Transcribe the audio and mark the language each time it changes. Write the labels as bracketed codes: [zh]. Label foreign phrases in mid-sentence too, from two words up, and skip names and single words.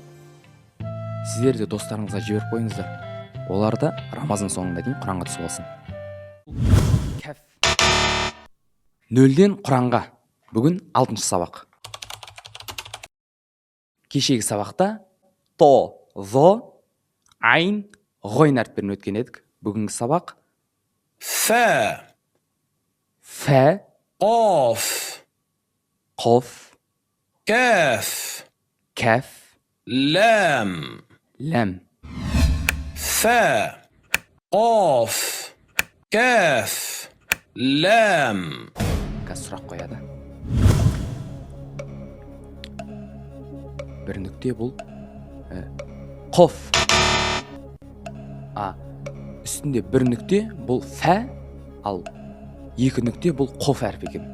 [kk] Сіздер де достарыңызға жіберіп қойыңыздар. Олар да Рамазан соңына дейін Құранға түсіп алсын. Кәф. 0-ден Құранға. Бүгін 6-шы сабақ. Кешегі сабақта то, зо, айн, ғойн әріптерін өткен едік. Бүгінгі сабақ ثاء фә, قاف қоф, كاف кәф, لام ләм. [ar] ثاء قاف كاف لام. [kk] Қазір сұрақ қояды. Бір нүкте бұл қоф. Үстінде бір нүкте бұл фә, ал екі нүкте бұл қоф әріп екен.